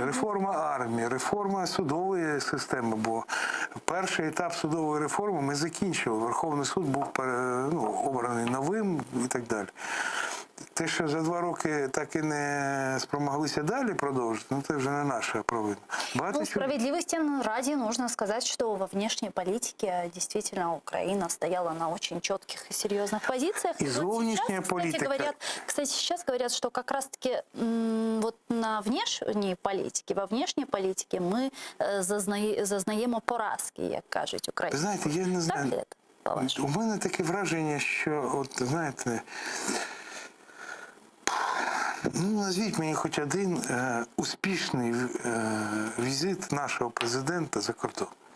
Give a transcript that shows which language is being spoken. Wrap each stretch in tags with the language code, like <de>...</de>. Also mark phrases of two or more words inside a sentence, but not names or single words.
<uk>Реформа армії, реформа судової системи, бо перший етап судової реформи ми закінчили. Верховний суд був обраний новим і так далі. те, що за 2 роки так і не спромоглися далі продовжити, ну це вже не наша провина.</uk> <ru>Ну, справедливости ради нужно сказать, что во внешней политике действительно Украина стояла на очень четких и серьезных позициях. И</ru> <uk>зовнішня політика.</uk> <ru>Кстати, сейчас говорят, что как раз-таки вот на внешней политике, во внешней политике мы</ru> <uk>зазнаємо поразки, як кажуть українці. Знаєте, я не знаю. У мене таке враження, що, от, знаєте, ну, назвіть мені хоч один успішний візит нашого президента за кордон.</uk>